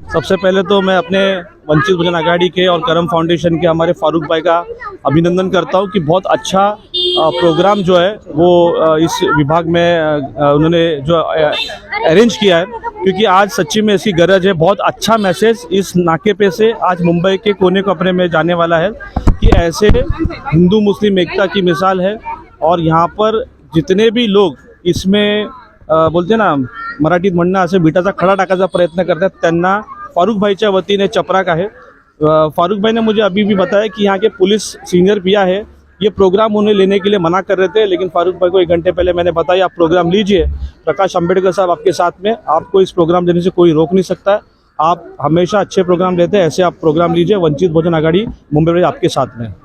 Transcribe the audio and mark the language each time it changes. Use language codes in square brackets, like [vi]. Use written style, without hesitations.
[hi] सबसे पहले तो मैं अपने वंचित बहुजन आघाड़ी के और करम फाउंडेशन के हमारे फारूक भाई का अभिनंदन करता हूं कि बहुत अच्छा प्रोग्राम जो है वो इस विभाग में उन्होंने जो अरेंज किया है, क्योंकि आज सच्ची में इसकी गरज है। बहुत अच्छा मैसेज इस नाके पे से आज मुंबई के कोने कोपरे में जाने वाला है कि ऐसे हिंदू मुस्लिम एकता की मिसाल है। और यहाँ पर जितने भी लोग इसमें बोलते ना [mr] मराठीत म्हणणं असे विटाचा खडा टाकायचा प्रयत्न करतात, त्यांना फारूक भाईच्या वतीने चपराक आहे। [hi] फारूक भाई ने मुझे अभी भी बताया कि यहाँ के पुलिस सीनियर पिया है, ये प्रोग्राम उन्हें लेने के लिए मना कर रहे थे, लेकिन फारूक भाई को 1 घंटे पहले मैंने बताया आप प्रोग्राम लीजिए, प्रकाश अंबेडकर साहब आपके साथ में, आपको इस प्रोग्राम देने से कोई रोक नहीं सकता है। आप हमेशा अच्छे प्रोग्राम लेते हैं, ऐसे आप प्रोग्राम लीजिए। वंचित बहुजन आघाड़ी मुंबई में आपके साथ में।